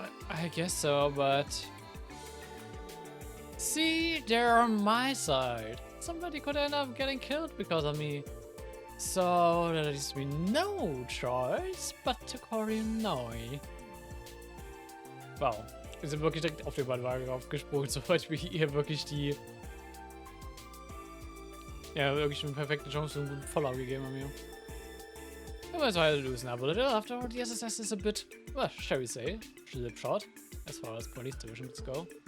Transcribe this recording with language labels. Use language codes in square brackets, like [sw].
[en] I guess so, but... See, they're on my side. Somebody could end up getting killed because of me. So there leaves me no choice but to call you Noi. Wow. [de] Wir sind wirklich direkt auf den Bandwagen aufgesprungen, sobald wir hier wirklich die... Ja, wirklich eine perfekte Chance und einen guten Follow gegeben haben hier. [en] I might as well loosen up a little. After all, the SSS is a bit, well, shall we say, slipshod, as far as police divisions go.